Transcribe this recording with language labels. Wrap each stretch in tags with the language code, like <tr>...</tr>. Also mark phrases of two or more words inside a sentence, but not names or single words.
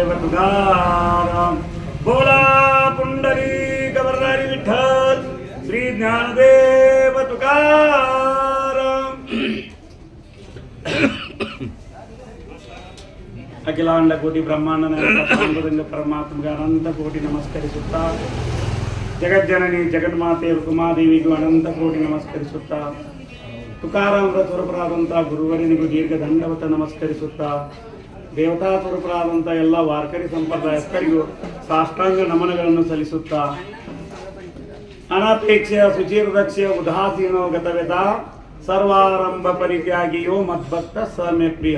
<mr>तुकाराम बोला पुंडलिक वरदारी विठ्ठल श्री ज्ञानदेव तुकाराम.</mr> <kn>ಅಖಿಲಾಂಡ ಕೋಟಿ ಬ್ರಹ್ಮಾಂಡ ನಾಯಕ ಪರಮಾತ್ಮಗೆ ಅನಂತ ಕೋಟಿ ನಮಸ್ಕರಿಸುತ್ತಾ, ಜಗಜ್ಜನನಿ ಜಗನ್ಮಾತೆ ರುಕುಮಾದೇವಿಗೂ ಅನಂತ ಕೋಟಿ ನಮಸ್ಕರಿಸುತ್ತಾ, ತುಕಾರಾಮರ ಸ್ವರೂಪರಾದಂಥ ಗುರುವರನಿಗೂ ದೀರ್ಘ ದಂಡವತ ನಮಸ್ಕರಿಸುತ್ತಾ, ದೇವತಾ ಸ್ವರೂಪರಾದಂಥ ಎಲ್ಲ ವಾರ್ಕರಿ ಸಂಪ್ರದಾಯಸ್ಥರಿಗೂ ಸಾಷ್ಟಾಂಗ ನಮನಗಳನ್ನು ಸಲ್ಲಿಸುತ್ತಾ,</kn> <sa>ಅನಪೇಕ್ಷ ಶುಚಿರ್ದಕ್ಷ ಉದಾಸೀನೋ ಗತವೆದ ಸರ್ವಾರಂಭ ಪರಿತ್ಯಾಗಿಯೋ ಮದ್ಭಕ್ತ ಸಮೆ ಪ್ರಿಯ.</sa>